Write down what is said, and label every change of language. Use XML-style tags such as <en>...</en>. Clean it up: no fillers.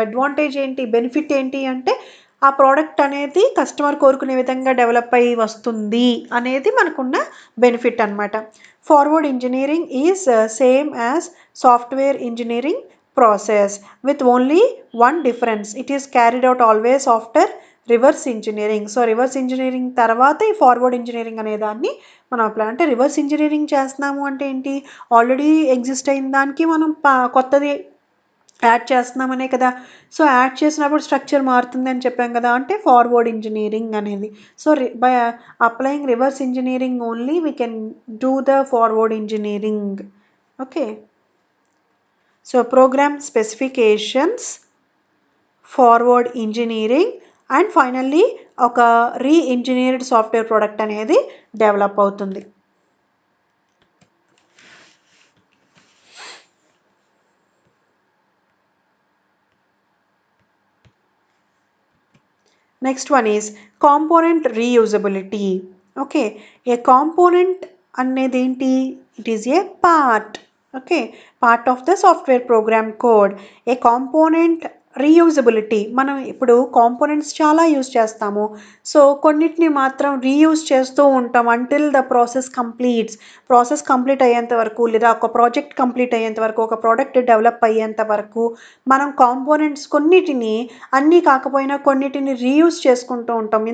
<te>Advantage ఏంటి, benefit ఏంటి అంటే ఆ ప్రోడక్ట్ అనేది కస్టమర్ కోరుకునే విధంగా డెవలప్ అయ్యి వస్తుంది అనేది మనకున్న బెనిఫిట్ అనమాట.</te> <en>Forward engineering is same as software engineering process with only one difference. It is carried out always after reverse engineering.</en> <te>So reverse engineering తర్వాత ఈ ఫార్వర్డ్ ఇంజనీరింగ్ అనే దాన్ని మనం అప్లై, అంటే రివర్స్ ఇంజనీరింగ్ చేస్తున్నాము అంటే ఏంటి, ఆల్రెడీ ఎగ్జిస్ట్ అయిన దానికి మనం కొత్తది యాడ్ చేస్తున్నామనే కదా. సో యాడ్ చేసినప్పుడు స్ట్రక్చర్ మారుతుంది అని చెప్పాం కదా, అంటే ఫార్వర్డ్ ఇంజనీరింగ్ అనేది.</te> <en>So by applying reverse engineering only we can do the forward engineering.</en> <te>Okay, so programme specifications, forward engineering, and finally ఒక రీఇంజనీర్డ్ సాఫ్ట్వేర్ ప్రోడక్ట్ అనేది డెవలప్ అవుతుంది.</te> <en>Next one is component reusability. Okay, a component</en> <te>అనేది ఏంటి?</te> <en>It is a part. Okay, part of the software program code.</en> <te>A component reusability, మనం ఇప్పుడు components చాలా use చేస్తాము. So కొన్నిటిని మాత్రం రీయూజ్ చేస్తూ ఉంటాం</te> <en>until the process</en> <te>కంప్లీట్ అయ్యేంత వరకు, లేదా ఒక ప్రాజెక్ట్ కంప్లీట్ అయ్యేంత వరకు, ఒక ప్రోడక్ట్ డెవలప్ అయ్యేంత వరకు మనం కాంపోనెంట్స్ కొన్నిటిని, అన్నీ కాకపోయినా కొన్నిటిని రీయూజ్ చేసుకుంటూ ఉంటాం.</te>